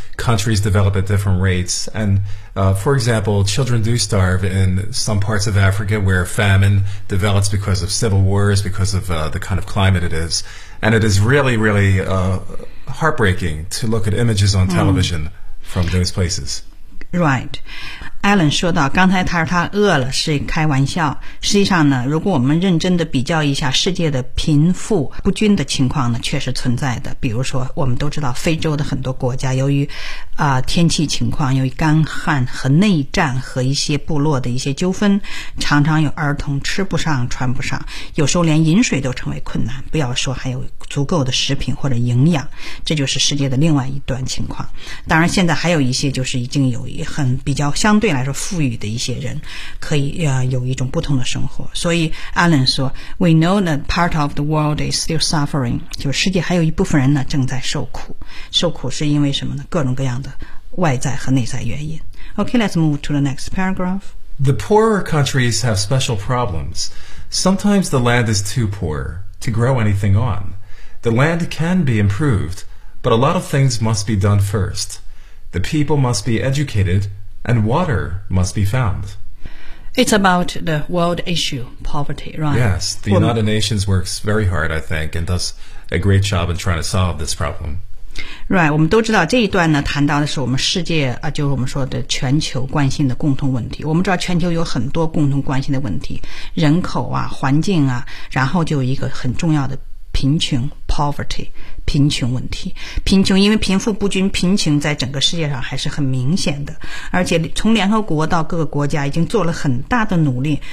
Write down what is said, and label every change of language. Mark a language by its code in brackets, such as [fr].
[en] Countries develop at different rates. And, for example, children do starve in some parts of Africa where famine develops because of civil wars, because of the kind of climate it is. And it is really, really heartbreaking to look at images on television from those places. Right. [zh] Alan 说到刚才他说他饿了是开玩笑，实际上呢，如果我们认真的比较一下世界的贫富不均的情况呢，确实存在的。比如说我们都知道非洲的很多国家由于天气情况，由于干旱和内战和一些部落的一些纠纷，常常有儿童吃不上穿不上，有时候连饮水都成为困难，不要说还有足够的食品或者营养。这就是世界的另外一段情况。当然现在还有一些就是已经有很比较相对来说富裕的一些人可以有一种不同的生活。所以 Alan 说 [en] We know that part of the world is still suffering， [zh] 就是世界还有一部分人呢正在受苦。受苦是因为什么呢？各种各样的外在和内在原因。 [en] Okay, let's move to the next paragraph. The poorer countries have special problems. Sometimes the land is too poor to grow anything on. The land can be improved, but a lot of things must be done first. The people must be educatedAnd water must be found. It's about the world issue, poverty, right? Yes, the United Nations works very hard, I think, and does a great job in trying to solve this problem. [zh] Right, 我们都知道这一段呢，谈到的是我们世界啊，就是我们说的全球关心的共同问题。我们知道全球有很多共同关心的问题，人口啊，环境啊，然后就一个很重要的贫穷 poverty。贫穷问题，贫穷，因为贫富不均，贫穷在整个世界上还是很明显的，而且从联合国到各个国家已经做了很大的努力。